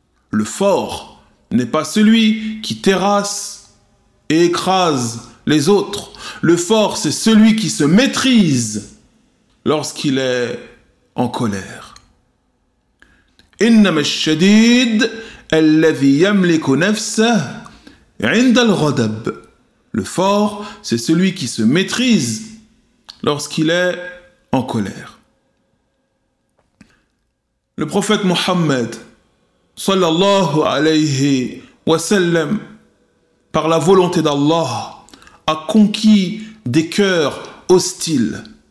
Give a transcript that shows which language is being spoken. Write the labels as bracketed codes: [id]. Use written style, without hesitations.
[fr] Le fort n'est pas celui qui terrasse et écrase les autres. Le fort, c'est celui qui se maîtrise lorsqu'il est en colère. [ar] Innama ash-shadid الذي يملك نفسه عند الغضب. [fr] Le fort, c'est celui qui se maîtrise lorsqu'il est en colère. Le prophète Mohammed, sallallahu alayhi wa sallam, par la volonté d'Allah, a conquis des cœurs hostiles.